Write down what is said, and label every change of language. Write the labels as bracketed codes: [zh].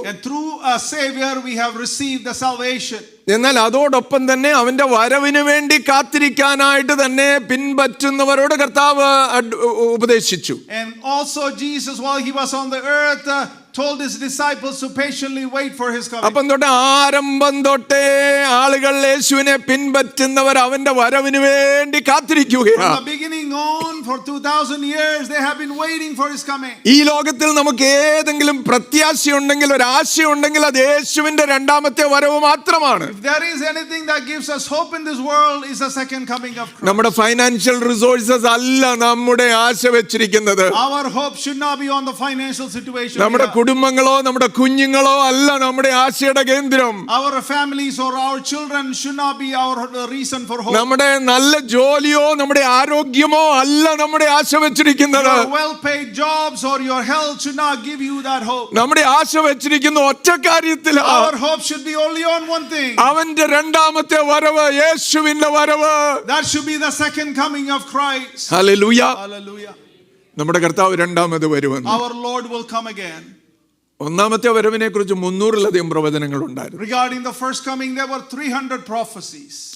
[en] And through a savior we have received the salvation. [ml] എന്നാൽ അതോടൊപ്പം തന്നെ അവന്റെ വരവിന് വേണ്ടി കാത്തിരിക്കാനായിട്ട് തന്നെ പിൻപറ്റുന്നവരോട് കർത്താവ് ഉപദേശിച്ചു. [en] And also Jesus, while he was on the earth, told his disciples to patiently wait for his coming. [ml] അപ്പം തൊട്ട് ആരംഭം തൊട്ടേ ആളുകൾ യേശുവിനെ പിൻപറ്റുന്നവർ അവന്റെ വരവിന് വേണ്ടി കാത്തിരിക്കുകയാണ്. [en] From the beginning on, for 2000 years they have been waiting for his coming. [ml] ഈ ലോകത്തിൽ നമുക്ക് ഏതെങ്കിലും പ്രത്യാശയുണ്ടെങ്കിൽ, ഒരു ആശയുണ്ടെങ്കിൽ, അത് യേശുവിന്റെ രണ്ടാമത്തെ വരവ് മാത്രമാണ്. [en] If there is anything that gives us hope in this world, is the second coming of Christ. [ml] നമ്മുടെ ഫൈനാൻഷ്യൽ റിസോഴ്സസ് അല്ല നമ്മുടെ ആശ വെച്ചിരിക്കുന്നത്. [en] Our hope should not be on the financial situation. [ml] നമ്മുടെ കുടുംബങ്ങളോ നമ്മുടെ കുഞ്ഞുങ്ങളോ അല്ല നമ്മുടെ ആശയുടെ കേന്ദ്രം. [en] Our families or our children should not be our reason for hope. [ml] നമ്മുടെ നല്ല ജോലിയോ നമ്മുടെ ആരോഗ്യമോ അല്ല നമ്മുടെ ആശ വെച്ചിരിക്കുന്നത്. [en] Your well-paid jobs or your health should not give you that hope. [ml] നമ്മുടെ ആശ വെച്ചിരിക്കുന്ന ഒറ്റ കാര്യത്തിലാണ്. [en] Our hope should be only on one thing. [ml] അവന്റെ രണ്ടാമത്തെ വരവ്, യേശുവിന്റെ വരവ്. [en] That should be the second coming of Christ. [ml] Hallelujah. [en] Hallelujah. [ml] നമ്മുടെ കർത്താവ് രണ്ടാമത് വരുമെന്ന്. [en] Our Lord will come again. [ml] ഒന്നാമത്തെ വരവിനെ കുറിച്ച് 300-ലധികം പ്രവചനങ്ങൾ ഉണ്ടായിരുന്നു. [en] Regarding the first coming, there were 300 prophecies.